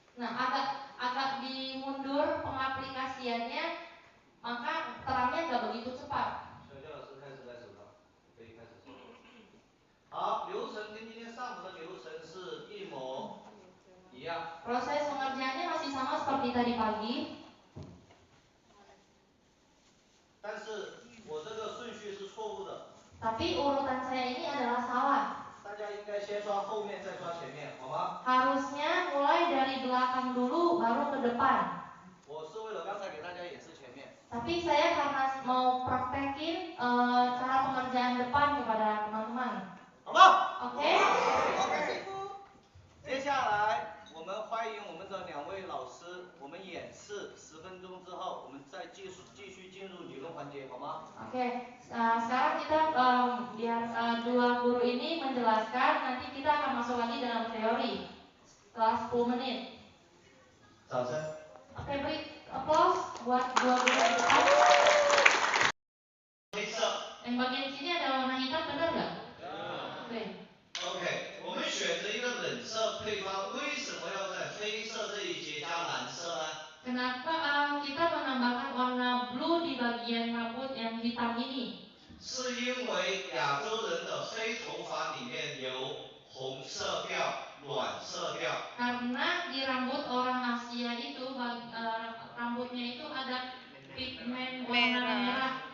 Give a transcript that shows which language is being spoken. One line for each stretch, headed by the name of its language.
Indonesian: Nah agak dimundur pengaplikasiannya maka terangnya nggak begitu cepat.
Chinese: 小谢老师开始在手上，可以开始操作。好，流程跟今天上午的流程是一模一样。
Indonesian: Proses pengerjaannya masih sama seperti tadi pagi.
Chinese: 但是我这个顺序是错误的。
Indonesian: Tapi urutan saya ini adalah salah.
Chinese: 大家应该先刷后面再刷前面，好吗？
Indonesian: Harusnya mulai dari belakang dulu baru ke depan.
Chinese: 我是为了刚才给大家演示前面。
Indonesian: Tapi saya karena mau praktekin cara pengerjaan depan kepada teman-teman.
Chinese: 好吗？
Indonesian: Oke?
Chinese: 接下来我们欢迎我们的两位老师，我们演示10分钟之后，我们再继续进入理论环节，好吗？
Indonesian: Oke, sekarang kita biar dua guru ini menjelaskan, nanti kita akan masuk lagi dalam teori setelah 10 menit.
Chinese: 掌声。
Indonesian: Oke, beri applause buat dua guru di depan.
Chinese: 黑色。
Indonesian: Yang bagian sini ada warna hitam, benar nggak? Oke.
Chinese: OK， 我们选择一个冷色配方，为什么要在黑色这一节加蓝色呢？
Indonesian: Kenapa kita menambahkan warna blue di bagian rambut yang hitam ini?
Chinese: 是因为亚洲人的黑头发里面有红色调、暖色调。
Indonesian: Karena di rambut orang Asia itu rambutnya itu ada pigmen warna merah.